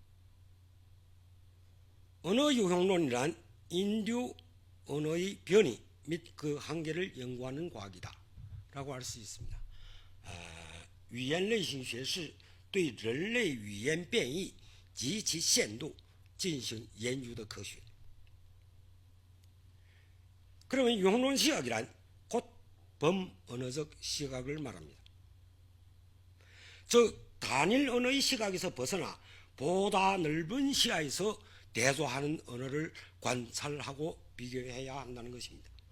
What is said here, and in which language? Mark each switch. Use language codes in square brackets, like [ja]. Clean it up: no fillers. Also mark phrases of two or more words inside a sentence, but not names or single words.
[ko] 언어 유형론이란 인류 언어의 변이 및 그 한계를 연구하는 과학이다 라고 할 수 있습니다. [zh] 语言类型学是对人类语言变异及其限度进行研究的科学. [ko] 그러면 유형론 시각이란 곧 범언어적 시각을 말합니다. 즉 단일 언어의 시각에서 벗어나 보다 넓은 시야에서 대조하는 언어를 관찰하고 비교해야 한다는 것입니다.